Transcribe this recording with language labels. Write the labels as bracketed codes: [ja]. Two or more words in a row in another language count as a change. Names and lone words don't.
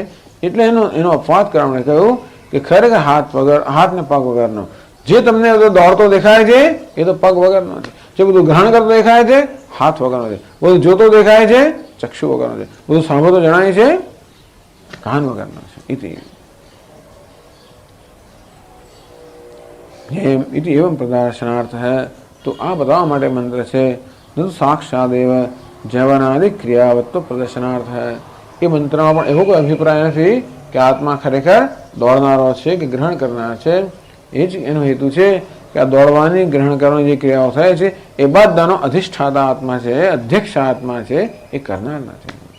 [gu] એટલે એનો અપવાદ કરવા કહ્યું કે ખરેખર હાથ ને પગ વગરનો જે તમને દોડતો દેખાય છે એ તો પગ વગરનો છે, જે બધું ગ્રહણ કરતો દેખાય છે હાથ વગરનો છે, બધું જોતો દેખાય છે ચક્ષુ વગરનો છે, બધું સાંભળતો જણાય છે કાન વગરનો છે. [sa] इति एवं प्रदर्शनार्थ है. [gu] તો આ બતાવા માટે મંત્ર છે. [sa] न साक्षात् एव जवनादि क्रियावत्व प्रदर्शनार्थ है. [gu] એ મંત્રમાં પણ એવો કોઈ અભિપ્રાય નથી કે આત્મા ખરેખર દોડનારો છે કે ગ્રહણ કરનાર છે. એ જ એનો હેતુ છે કે આ દોડવાની ગ્રહણ કરવાની જે ક્રિયાઓ થાય છે એ બધાનો અધિષ્ઠાતા આત્મા છે, અધ્યક્ષ આત્મા છે, એ કરનાર નથી.